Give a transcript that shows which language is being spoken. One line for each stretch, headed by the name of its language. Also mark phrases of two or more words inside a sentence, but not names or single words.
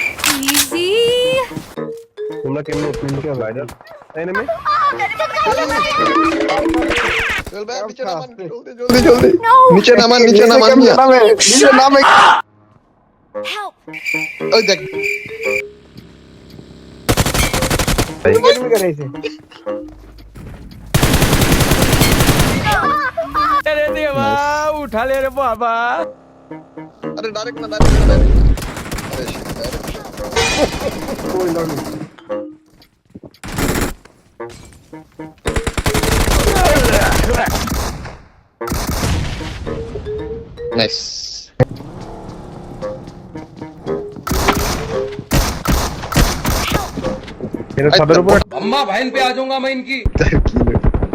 Bangla: তোমরা কেমনে উঠলেন
English: viral enemy?
Bangla: সোহেল ভাই নিচে নামান জলদি নিচে নামান মিয়া নিচে নামে
English: Help!
Bangla: ওই দেখ এনিমি করেছে
Hindi: अरे देवा उठा ले रे बाबा
Bangla: আরে ডাইরেক্ট না ওই লনি নাইস এর ছাদের উপর
Hindi: अम्मा बहन पे आ जाऊंगा मैं इनकी
Bangla: কি